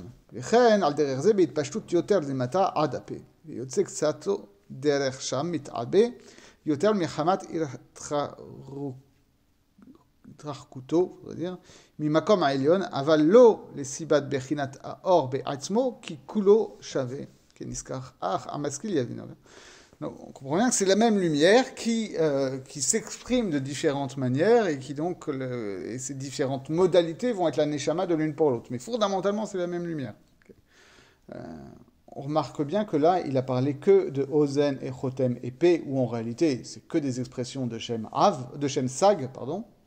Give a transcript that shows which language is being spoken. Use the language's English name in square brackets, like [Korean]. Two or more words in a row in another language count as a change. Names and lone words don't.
[Hebrew] וכן על דרך זה בהתפשטות יותר למטה עד הפה, ויוצא קצת דרך שם מתעבה יותר מחמת התרחקותו ממקום העליון, אבל לא לסיבת בחינת האור בעצמו, כי כולו שווה, כנזכר אך המשכיל יבין. [French] Donc, on comprend bien que c'est la même lumière qui s'exprime de différentes manières et qui donc, et ces différentes modalités vont être la neshama de l'une pour l'autre. Mais fondamentalement, c'est la même lumière. On remarque bien que là, il a parlé que de Ozen et Chotem et P, où en réalité, c'est que des expressions de [Hebrew] שם סג, [French] pardon.